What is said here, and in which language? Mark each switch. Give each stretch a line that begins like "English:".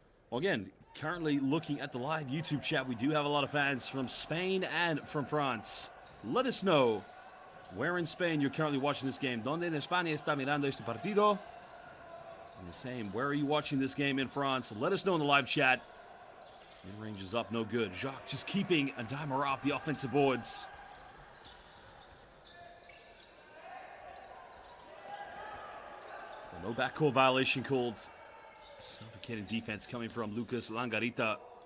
English: Well, again, currently looking at the live YouTube chat, we do have a lot of fans from Spain and from France. Let us know where in Spain you're currently watching this game.
Spanish: ¿Dónde en España está mirando este partido?
English: And the same, where are you watching this game in France? Let us know in the live chat. Mid-range is up, no good. Jacques just keeping a Daimara off the offensive boards. Well, no backcourt violation called. Suffocating defense coming from Lucas Langarita.